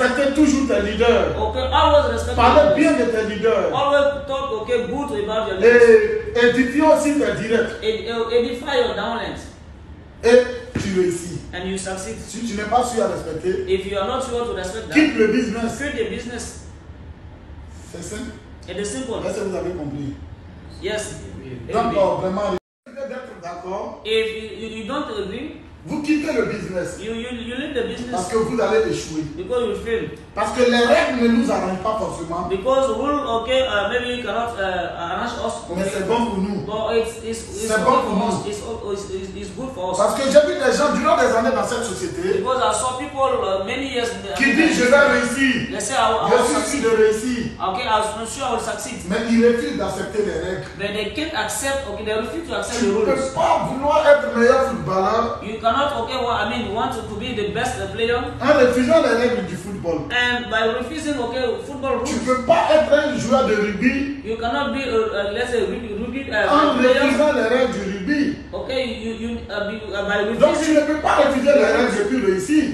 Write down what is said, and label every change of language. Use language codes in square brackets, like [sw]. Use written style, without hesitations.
[fr] Respecter toujours tes leaders. [en] Okay, always respect. [fr] Parlez bien de tes leaders. [en] Always talk good about your leaders. [fr] Et édifier aussi tes directs. [en] Edify your downlines. [fr] Et tu réussis. [en] And you succeed. [fr] Si tu n'es pas sûr à respecter, [en] if you are not sure to respect that, [fr] quitte le business. [en] Quit the business. [fr] C'est simple. [en] It is simple. [fr] Est-ce que vous avez compris? [en] Yes. [fr] Donc vraiment, d'être d'accord. [en] If you don't agree, [fr] vous quittez le business. [en] You leave the business. [fr] Parce que vous allez échouer. [en] Because you fail. [fr] Parce que les règles ne nous arrangent pas forcément. [en] Because rule, maybe you cannot arrange us. [fr] Mais c'est bon pour nous. [en] But [fr] c'est bon pour nous. [en] It's good for us. [fr] Parce que j'ai vu des gens durant des années dans cette société. [en] Because I saw people many years. [fr] Qui disent je vais réussir. [en] They say [fr] je suis sûr de réussir. [en] Okay, I'm sure I will succeed. [fr] Mais ils refusent d'accepter les règles. [en] But they can't accept. Okay, they refuse to accept the rules. [fr] Tu ne peux pas vouloir être meilleur footballeur. [en] You cannot. Okay, well, I mean, want to be the best player. [fr] En refusant les règles du football. [en] And by refusing, football rules. [fr] Tu peux pas être un joueur de rugby. [en] You cannot be, let's say, rugby player. [fr] En refusant les règles du rugby. [en] Okay, by refusing. [fr] Donc tu ne peux pas refuser les règles et puis réussir.